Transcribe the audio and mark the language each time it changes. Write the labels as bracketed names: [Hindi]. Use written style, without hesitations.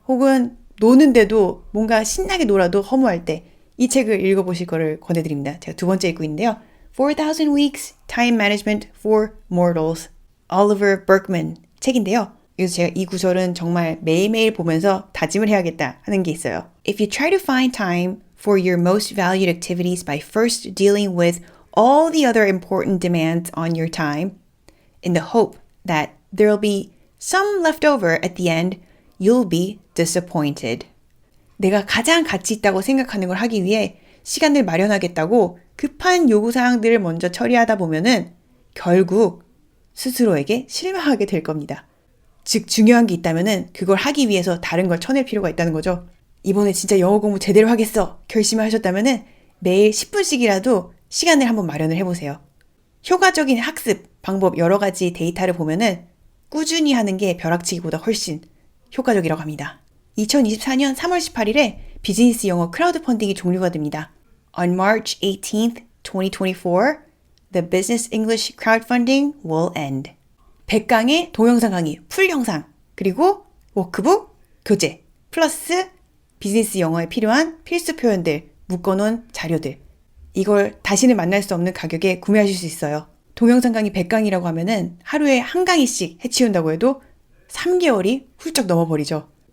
[Korean] 혹은 노는데도 뭔가 신나게 놀아도 허무할 때 이 책을 읽어보실 거를 권해드립니다. 제가 2번째 읽고 있는데요. 4,000 Weeks Time Management for Mortals, Oliver Burkeman 책인데요. 그래서 제가 이 구절은 정말 매일매일 보면서 다짐을 해야겠다 하는 게 있어요. [English] If you try to find time for your most valued activities by first dealing with all the other important demands on your time, in the hope that there'll be some left over at the end, you'll be disappointed. [Korean] 내가 가장 가치 있다고 생각하는 걸 하기 위해 시간을 마련하겠다고 급한 요구사항들을 먼저 처리하다 보면은 결국 스스로에게 실망하게 될 겁니다. 즉 중요한 게 있다면은 그걸 하기 위해서 다른 걸 쳐낼 필요가 있다는 거죠. 이번에 진짜 영어 공부 제대로 하겠어 결심을 하셨다면은 매일 10분씩이라도 시간을 한번 마련을 해보세요. 효과적인 학습 방법 여러 가지 데이터를 보면은 꾸준히 하는 게 벼락치기보다 훨씬 효과적이라고 합니다. 2024년 3월 18일에 비즈니스 영어 크라우드 펀딩이 종료가 됩니다. [English] On March 18th, 2024, The business English crowdfunding will end. [Korean] 100강의 동영상 강의, 풀 영상, 그리고 워크북, 교재, 플러스 비즈니스 영어에 필요한 필수 표현들, 묶어놓은 자료들. 이걸 다시는 만날 수 없는 가격에 구매하실 수 있어요. 동영상 강의 100강이라고 하면은 하루에 한 강의씩 해치운다고 해도 3개월이 훌쩍 넘어버리죠.